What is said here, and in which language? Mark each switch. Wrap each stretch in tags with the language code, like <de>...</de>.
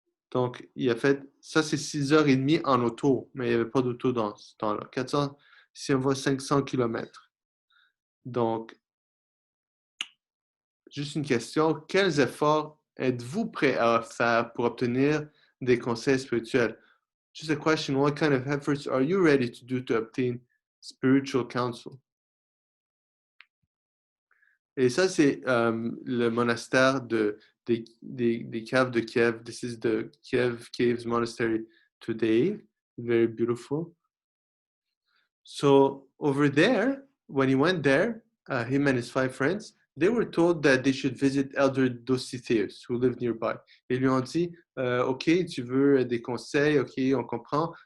<fr>Donc, il a fait, ça c'est 6h30 en auto, mais il n'y avait pas d'auto dans ce temps-là. 400, si on voit 500 km. Donc, juste une question, quels efforts êtes-vous prêt à faire pour obtenir des conseils spirituels?</fr> <en>Just a question, what kind of efforts are you ready to do to obtain spiritual counsel?</en> <fr>Et ça, c'est le monastère des caves de Kiev.</fr> <en>This is the Kiev Caves Monastery today. Very beautiful. So over there, when he went there, him and his 5 friends, they were told that they should visit Elder Dositheus, who lived nearby.</en> <fr>Ils lui ont dit, OK, tu veux des conseils, OK, on comprend.</fr>